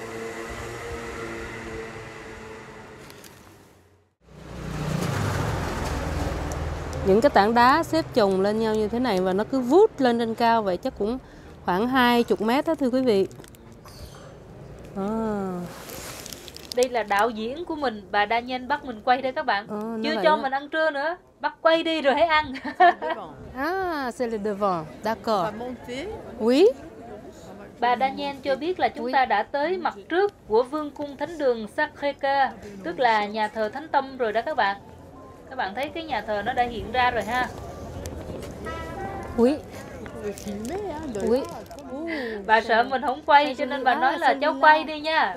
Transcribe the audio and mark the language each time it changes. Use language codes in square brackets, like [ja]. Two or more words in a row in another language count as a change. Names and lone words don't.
[vi] Những cái tảng đá xếp chồng lên nhau như thế này và nó cứ vút lên trên cao vậy, chắc cũng khoảng 20 mét đó thưa quý vị. Đây là đạo diễn của mình, bà Daniel bắt mình quay đây các bạn. Chưa cho mình ăn trưa nữa, bắt quay đi rồi hãy ăn. [fr] C'est le devant, d'accord. Oui. [vi] Bà Daniel cho biết là chúng ta đã tới mặt trước của Vương cung Thánh đường Sacré-Cœur, tức là nhà thờ Thánh Tâm rồi đó các bạn. Các bạn thấy cái nhà thờ nó đã hiện ra rồi ha. [fr] Oui. Oui. [vi] Bà sợ mình không quay cho nên bà nói là cháu quay đi nha.